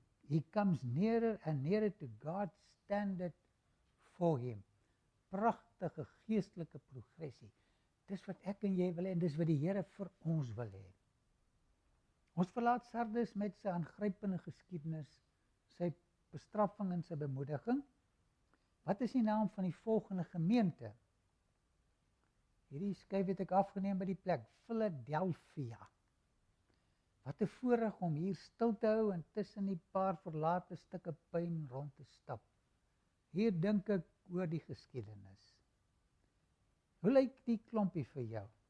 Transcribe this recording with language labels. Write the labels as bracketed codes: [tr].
[en] He comes nearer and nearer to God's standard for him. [af] Pragtige geestelike progressie. Dis wat ek en jy wil hê, en dis wat die Here vir ons wil hê. Ons verlaat Sardes met sy aangrypende geskiedenis, sy bestraffing en sy bemoediging. Wat is die naam van die volgende gemeente? Hierdie skryf het ek afgeneem by die plek, Filadelfía. Wat 'n voorreg om hier stil te hou en tussen die paar verlate stukke puin rond te stap. Hier dink ek oor die geskiedenis. Hoe lyk die klompie vir jou?